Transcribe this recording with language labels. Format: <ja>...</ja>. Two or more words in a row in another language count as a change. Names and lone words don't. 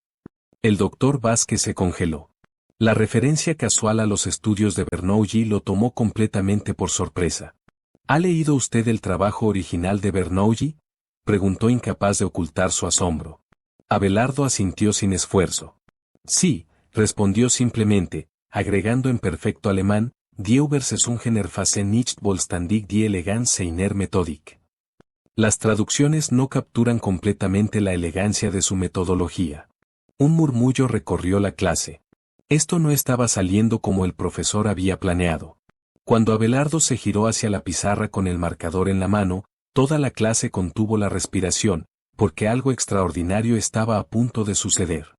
<es>El doctor Vázquez se congeló. La referencia casual a los estudios de Bernoulli lo tomó completamente por sorpresa. ¿Ha leído usted el trabajo original de Bernoulli?, preguntó incapaz de ocultar su asombro. Abelardo asintió sin esfuerzo. Sí, respondió simplemente, agregando en perfecto alemán,</es> <de>Die Übersetzungen erfassen nicht vollständig die Eleganz seiner Methodik.</de> <es>Las traducciones no capturan completamente la elegancia de su metodología. Un murmullo recorrió la clase. Esto no estaba saliendo como el profesor había planeado. Cuando Abelardo se giró hacia la pizarra con el marcador en la mano, toda la clase contuvo la respiración, porque algo extraordinario estaba a punto de suceder.</es>